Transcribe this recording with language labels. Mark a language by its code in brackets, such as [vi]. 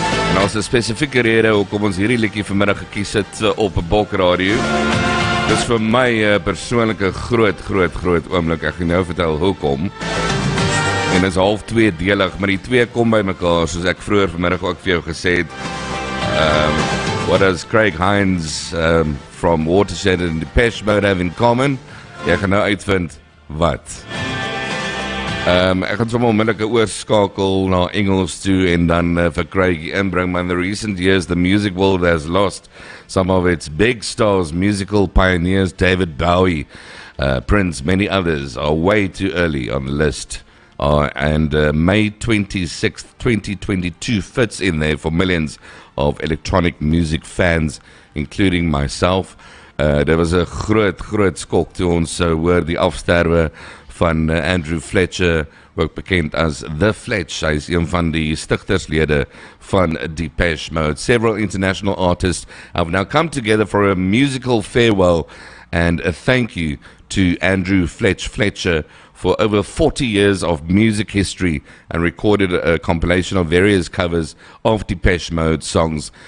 [af] En als 'n spesifieke rede hoekom ons hierdie liedjie vanmiddag gekies het op Bok Radio. Dis vir my 'n persoonlike groot oomblik. Ek gaan nou vertel hoekom. En dit is half tweedelig, maar die twee kom by mekaar, soos ek vroeër vanmiddag ook vir jou gesê het. [en] What does Craig Hines from Watershed and Depeche Mode have in common? [af] Jy gaan nou uitvind wat. Ek gaan sommer onmiddellik oorskakel na Engels toe en dan vir Craig inbring. [en] Maar in the recent years, the music world has lost some of its big stars, musical pioneers, David Bowie, Prince, many others are way too early on the list. And May 26th, 2022 fits in there for millions of electronic music fans, including myself. [af] Daar was 'n groot skok toe ons hoor die afsterwe van Andrew Fletcher, ook bekend as The Fletch. Hy is een van die stigterslede van Depeche Mode. [en] Several international artists have now come together for a musical farewell and a thank you to Andrew Fletcher for over 40 years of music history and recorded a compilation of various covers of Depeche Mode songs.